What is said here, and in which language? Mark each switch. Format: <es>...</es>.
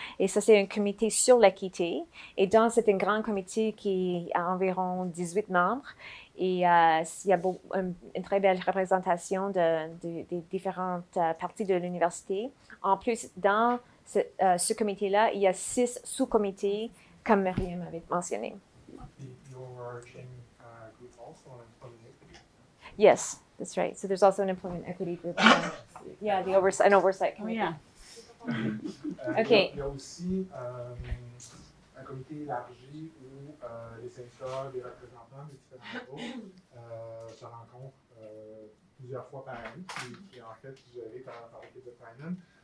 <fr>Et ça, c'est un comité sur l'équité. Et donc, c'est un grand comité qui a environ 18 membres. Et il y a une très belle représentation des différentes parties de l'université. En plus, dans ce comité-là, il y a 6 sous-comités, comme Myriam avait mentionné.</fr> <en>Your chain group also on employment equity? Yes, that's right. So there's also an employment equity group. Yeah, an oversight committee. Okay.</en> <fr>Il y a aussi un comité élargi où les syndicats, les représentants des différents groupes se rencontrent plusieurs fois par année, qui est en fait géré par l'équipe de Tynan.</fr>